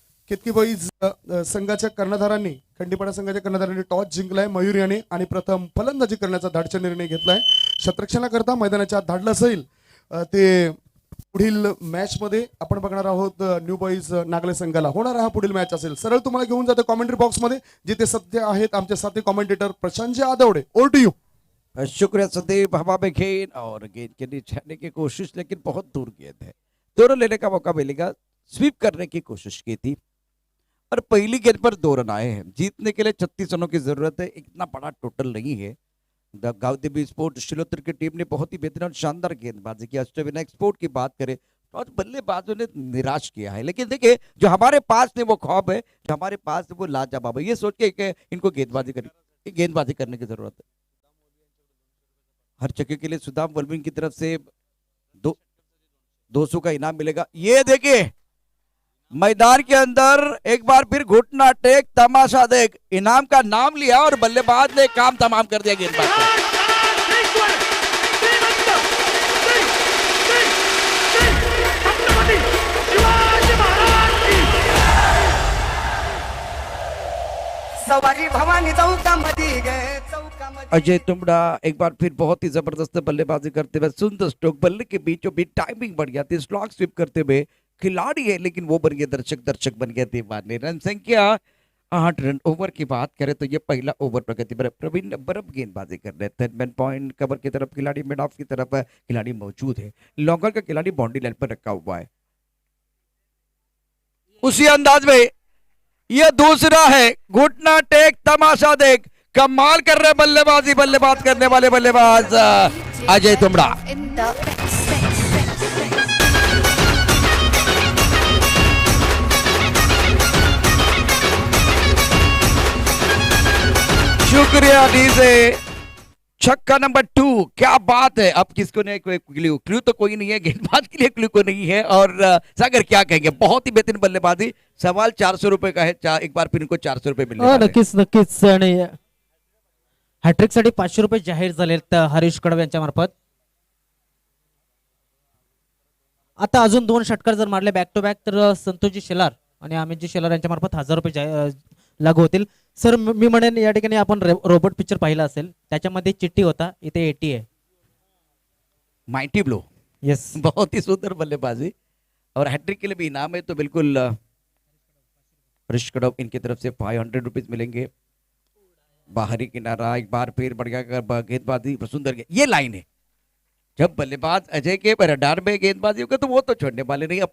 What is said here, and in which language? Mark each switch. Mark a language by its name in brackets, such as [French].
[Marathi] Ketaki boys संघाच्या कर्णधारांनी खंडीपाडा संघाच्या कर्णधारांनी toss जिंकलाय Mayur याने आणि प्रथम फलंदाजी करण्याचा धाडचा निर्णय घेतलाय. क्षेत्ररक्षणाकरता मैदानाच्या धाडला जाईल ते पुढील मॅच मध्ये आपण बघणार आहोत. न्यू बॉईज नागले संघाला होणारा हा पुढील मॅच असेल. सरळ तुम्हाला घेऊन जातो कॉमेंट्री बॉक्स मध्ये जिथे सध्या आहेत आमचे साथी commentator Prashant आदवडे. [English] Over to you. [Hindi] शुक्रिया सदैव हवा में गेंद और गेंद के नीचे आने की कोशिश लेकिन बहुत दूर गेंद है. दोनों लेने का मौका मिलेगा. स्वीप करने की कोशिश की थी और पहली गेंद पर 2 रन आए हैं. जीतने के लिए 36 रनों की जरूरत है. इतना बड़ा टोटल नहीं है. द गावदेवी स्पोर्ट शिलोतर की टीम ने बहुत ही बेहतरीन और शानदार गेंदबाजी की. अष्टविनायक स्पोर्ट की बात करें और बल्लेबाजों ने निराश किया है. लेकिन देखिए जो हमारे पास ने वो ख्वाब है, जो हमारे पास वो लाजवाब है. ये सोच के कि इनको गेंदबाजी करने की जरूरत है. हर चक्के के लिए सुदाम वल्विन की तरफ से 200 का इनाम मिलेगा. ये देखिए मैदान के अंदर एक बार फिर घुटना टेक तमाशा देख इनाम का नाम लिया और बल्लेबाज ने काम तमाम कर दिया गेंदबाज को. सवारी भवानी चौकामध्ये गए चौकामध्ये. अजय तुमड़ा एक बार फिर बहुत ही जबरदस्त बल्लेबाजी करते हुए सुंदर स्ट्रोक बल्ले के बीचों बीच टाइमिंग बढ़ गया थी. स्लॉग स्वीप करते हुए खिलाड़ी है लेकिन वो बन गए दर्शक बन गए दीवाने. रन संख्या 8 रन. ओवर की बात करें तो ये पहला ओवर प्रगति पर प्रवीण बरब गेंदबाजी कर रहे थे. मैन पॉइंट कवर की तरफ खिलाड़ी, मिड ऑफ की तरफ खिलाड़ी मौजूद है. लॉन्गर का खिलाड़ी बाउंड्री लाइन पर रखा हुआ है. उसी अंदाज में ये दूसरा है घुटना टेक तमाशा देख. कमाल कर रहे बल्लेबाज करने वाले बल्लेबाज अजय तुमड़ा. शुक्रिया डीजे. छक्का नंबर 2. क्या बात है. अब किसको नहीं कोई क्लू तो कोई नहीं है. गेंदबाज के लिए क्लू को नहीं है. और सागर क्या कहेंगे. बहुत ही बेहतरीन बल्लेबाजी. सवाल 400 रुपए का है. एक बार फिर इनको 400 रुपए मिलने वाले हैं. [Marathi] नक्कीच आणि हॅट्रिक साठी 500 रुपये जाहीर झालेत हरीश कडव यांच्या मार्फत. आता अजून 2 षटकार जर मारले बॅक टू बॅक तर संतोषजी शेलार आणि अमितजी शेलार यांच्या मार्फत 1000 रुपये लागू होतील. सर मी म्हणेन या ठिकाणी आपण रोबोट पिक्चर पाहिला असेल. त्याच्यामध्ये चिट्टी होता, इथे 80 आहे. [English] Mighty blow. Yes, [Hindi] बहुत ही सुंदर बल्लेबाजी और हैट्रिक के लिए भी इनाम है. तो बिल्कुल हरीश कडव इनकी तरफ से 500 रुपीज मिलेंगे. बाहरी किनारा एक बार फिर बढ़ गया गेंदबाजी सुंदर. ये लाइन है जब बल्लेबाज अजय के रडार में गेंदबाजी होगा तो वो तो छोड़ने वाले नहीं.